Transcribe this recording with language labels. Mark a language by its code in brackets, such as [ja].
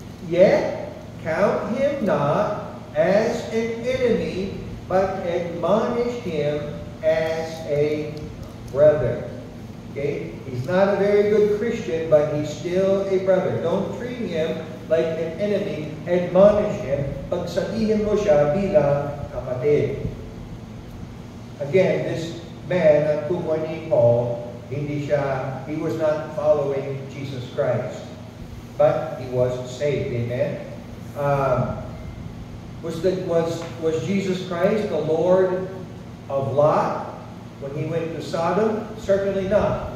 [en] Yet count him not as an enemy, but admonish him as a brother. Okay? He's not a very good Christian, but he's still a brother. Don't treat him like an enemy. Admonish him. [tl] Pagsabihin mo siya bilang kapatid. [en] Again, this man, [tl] ang tukoy ni Paul, [en] he was not following Jesus Christ, but he was saved. Amen? Was Jesus Christ the Lord of Lot when he went to Sodom? Certainly not.